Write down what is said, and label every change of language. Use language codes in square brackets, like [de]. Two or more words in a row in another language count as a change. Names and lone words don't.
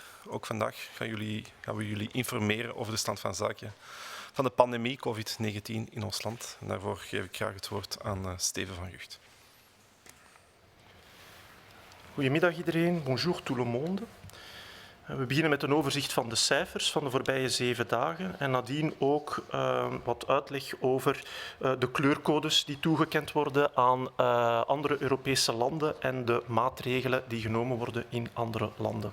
[nl] Ook vandaag gaan we jullie informeren over de stand van zaken van de pandemie COVID-19 in ons land. En daarvoor geef ik graag het woord aan Steven van Gucht. Goedemiddag iedereen, [fr] bonjour tout le monde. [nl] We beginnen met een overzicht van de cijfers van de voorbije 7 dagen en nadien ook wat uitleg over de kleurcodes die toegekend worden aan andere Europese landen en de maatregelen die genomen worden in andere landen.